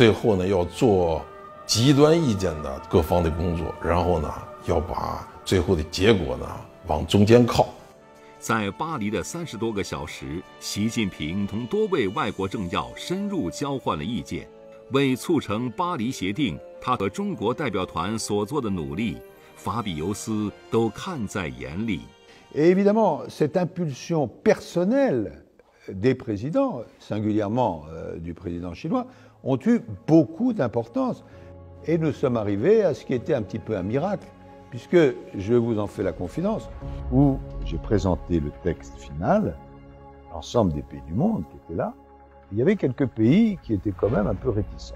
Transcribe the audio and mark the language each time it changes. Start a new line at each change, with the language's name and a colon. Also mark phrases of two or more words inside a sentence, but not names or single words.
Chinese: 最后呢，要做极端意见的各方的工作，然后呢，要把最后的结果呢往中间靠。在巴黎的30多个小时，习近平同多位外国政要深入交换了意见，为促成巴黎协定，他和中国代表团所做的努力，法比尤斯都看在眼里。
French: Et évidemment, cette impulsion personnelle des présidents, singulièrement du président chinois, ont eu beaucoup d'importance. Et nous sommes arrivés à ce qui était un petit peu un miracle, puisque, je vous en fais la confidence, où j'ai présenté le texte final, l'ensemble des pays du monde qui étaient là, il y avait quelques pays qui étaient quand même un peu réticents.